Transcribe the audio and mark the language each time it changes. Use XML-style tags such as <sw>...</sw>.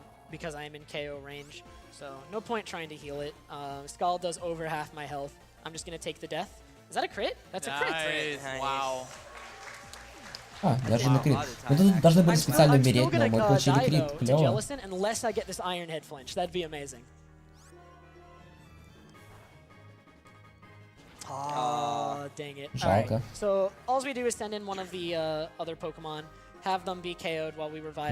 <en>Because I am in KO range, so no point trying to heal it. Scald does over half my health. I'm just gonna take the death. Is that a crit? That's a crit. Nice. Wow.</en> <ru>Даже на крит. Мы тут должны были специально умереть, но мы получили крит. Клево.</ru> <en>Unless I get this Iron Head flinch, that'd be amazing. Oh, dang it.</en> <ru>Жалко.</ru> <en>Right. So all we do is send in one of the other Pokemon, have them be KO'd while we revive.</en>